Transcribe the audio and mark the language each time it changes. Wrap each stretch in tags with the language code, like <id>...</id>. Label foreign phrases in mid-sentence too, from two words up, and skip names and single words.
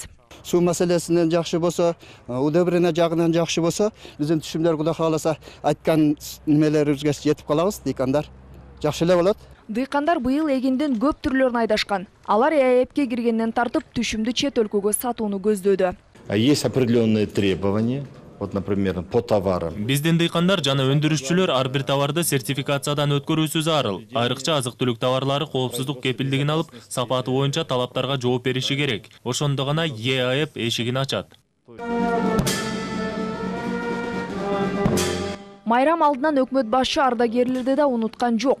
<ky>Суу маселесинен жакшы болсо, удобрение жагынан жакшы болсо, биздин түшүмдөр Кудай кааласа айткан немелерибизге жетип калабыз, дыйкандар. Жакшы эле болот. Дыйкандар быйыл эгиндин көп түрлөрүн айдашкан. Алар ЭАЭПке киргенден тартып түшүмдү чет өлкөгө сатууну көздөөдө.</ky> <ru>Есть определенные требования. Вот, например, по товарам.</ru> <ky>Биздин дыйкандар жана өндүрүшчүлөр ар бир товарды сертификациядан өткөрүүсү зарыл. Айрыкча азык-түлүк товарлары коопсуздук кепилдигин алып, сапаты боюнча талаптарга жооп бериши керек. Ошондо гана ЕАЭП эшигин ачат. Майрам алдынан өкмөт башчы ардагерлерди да унуткан жок.</ky>